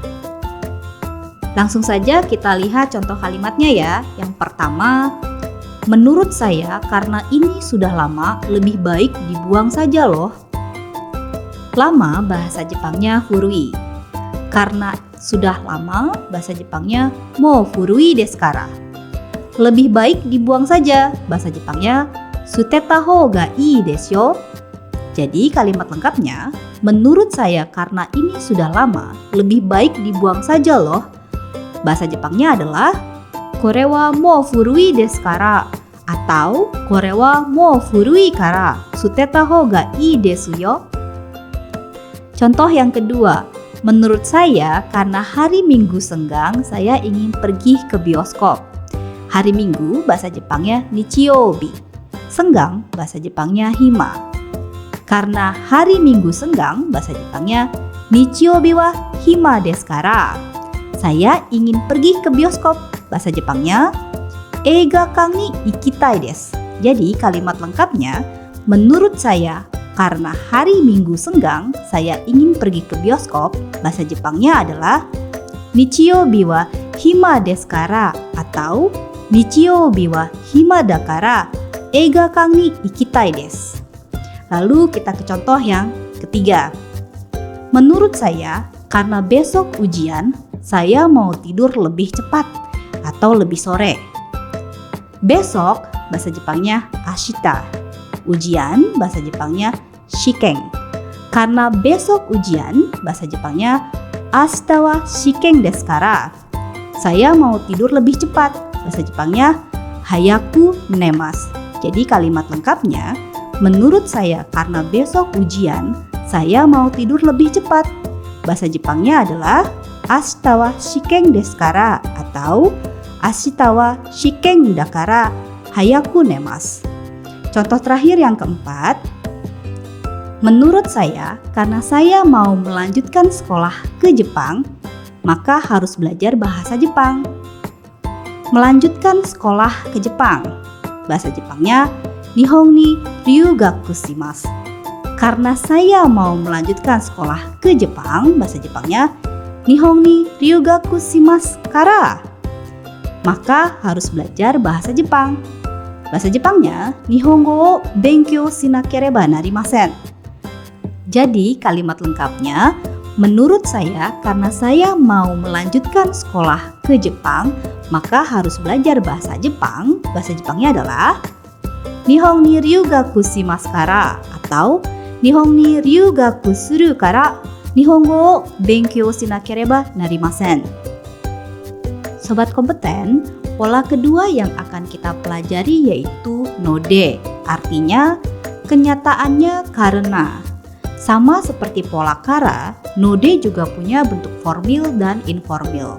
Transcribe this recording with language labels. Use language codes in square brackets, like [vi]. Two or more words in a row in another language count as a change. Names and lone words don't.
[id] Langsung saja kita lihat contoh kalimatnya ya. Yang pertama, menurut saya karena ini sudah lama lebih baik dibuang saja loh. Lama bahasa Jepangnya furui. Karena sudah lama bahasa Jepangnya [ja] もう古いですから. [id] Lebih baik dibuang saja bahasa Jepangnya [ja] 捨てたほうがいいですよ. [id] Jadi kalimat lengkapnya, menurut saya karena ini sudah lama lebih baik dibuang saja loh. Bahasa Jepangnya adalah [ja] これはもう古いですから atau これはもう古いから捨てたほうがいいですよ. [id] Contoh yang kedua, menurut saya karena hari Minggu senggang saya ingin pergi ke bioskop. Hari Minggu bahasa Jepangnya nichiyoubi. Senggang bahasa Jepangnya hima. Karena hari Minggu senggang bahasa Jepangnya [ja] 日曜日は暇ですから. [id] Saya ingin pergi ke bioskop. Bahasa Jepangnya [ja] 映画館に行きたいです. [id] Jadi kalimat lengkapnya, menurut saya karena hari Minggu senggang saya ingin pergi ke bioskop. Bahasa Jepangnya adalah [ja] 日曜日は暇ですから atau 日曜日は暇だから映画館に行きたいです. [id] Lalu kita ke contoh yang ketiga. Menurut saya karena besok ujian saya mau tidur lebih cepat atau lebih sore. Besok bahasa Jepangnya ashita. Ujian bahasa Jepangnya shiken. Karena besok ujian bahasa Jepangnya [ja] 明日は試験ですから. [id] Saya mau tidur lebih cepat. Bahasa Jepangnya [ja] 早く寝ます. [id] Jadi kalimat lengkapnya, menurut saya karena besok ujian saya mau tidur lebih cepat. Bahasa Jepangnya adalah [ja] 明日は試験ですから atau 明日は試験だから早く寝ます. [id] Contoh terakhir yang keempat, menurut saya karena saya mau melanjutkan sekolah ke Jepang, maka harus belajar bahasa Jepang. Melanjutkan sekolah ke Jepang, bahasa Jepangnya [ja] 日本に留学します. [id] Karena saya mau melanjutkan sekolah ke Jepang, bahasa Jepangnya [ja] 日本に留学しますから. [id] Maka harus belajar bahasa Jepang. Bahasa Jepangnya [ja] 日本語を勉強しなければなりません. [id] Jadi kalimat lengkapnya, menurut saya karena saya mau melanjutkan sekolah ke Jepang, maka harus belajar bahasa Jepang. Bahasa Jepangnya adalah [ja] 日本に留学しますから atau 日本に留学するから日本語を勉強しなければなりません. [id] Sobat Kompeten, pola kedua yang akan kita pelajari yaitu node, artinya kenyataannya karena. Sama seperti pola kara, node juga punya bentuk formal dan informal.